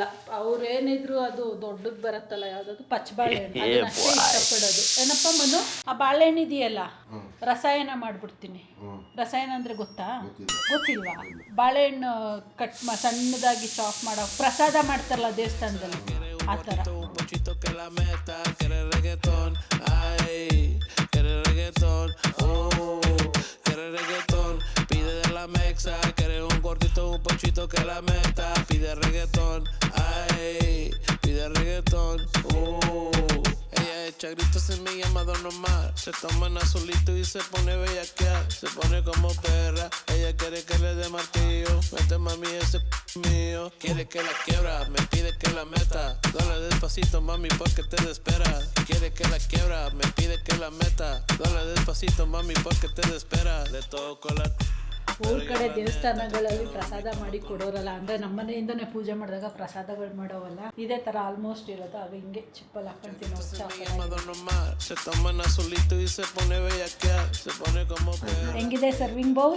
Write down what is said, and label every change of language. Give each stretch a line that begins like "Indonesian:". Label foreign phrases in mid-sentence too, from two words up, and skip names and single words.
Kannada: ಅವ್ರೇನಿದ್ರು ಅದು ದೊಡ್ಡದು ಬರುತ್ತಲ್ಲ, ಯಾವುದದು ಪಚ್ಚ ಬಾಳೆಹಣ್ಣು, ಅದನ್ನಷ್ಟೇ ಇಷ್ಟಪಡೋದು. ಏನಪ್ಪ ಮನು, ಆ ಬಾಳೆಹಣ್ಣು ಇದೆಯಲ್ಲ, ರಸಾಯನ ಮಾಡಿಬಿಡ್ತೀನಿ. ರಸಾಯನ ಅಂದರೆ ಗೊತ್ತಾ? ಗೊತ್ತಿಲ್ವಾ? ಬಾಳೆಹಣ್ಣು ಸಣ್ಣದಾಗಿ ಚಾಪ್ ಮಾಡೋ ಪ್ರಸಾದ ಮಾಡ್ತಾರಲ್ಲ ದೇವಸ್ಥಾನದಲ್ಲಿ, ಆ ಥರ.
Spanish: Que la meta, quiere reggaetón, ay, quiere reggaetón, oh, quiere reggaetón, pide de la mexa, quiere un gordito, un pochito que la meta, pide reggaetón, ay, pide reggaetón, oh. Ella echa gritos en mi llamado normal, se toma en azulito y se pone bellaquear, se pone como perra, ella quiere que le dé martillo, mete mami ese mío, quiere que la quiebra, me pide que la meta, dale despacito mami porque te desespera, quiere que la quiebra, me pide que la meta, dale despacito mami porque te desespera, le toco la.
Kannada: ಊರ ಕಡೆ ದೇವಸ್ಥಾನಗಳಲ್ಲಿ ಪ್ರಸಾದ ಮಾಡಿ ಕೊಡೋರಲ್ಲ, ಅಂದರೆ ನಮ್ಮ ಮನೆಯಿಂದನೇ ಪೂಜೆ ಮಾಡಿದಾಗ ಪ್ರಸಾದಗಳು ಮಾಡೋವಲ್ಲ, ಇದೇ ಥರ ಆಲ್ಮೋಸ್ಟ್ ಇರೋದು. ಅದು ಹಿಂಗೆ ಚಿಪ್ಪಲ್ಲಿ ಹಾಕ್ಕೊಂತೀನಿ. ಹೆಂಗಿದೆ
English: serving bowl?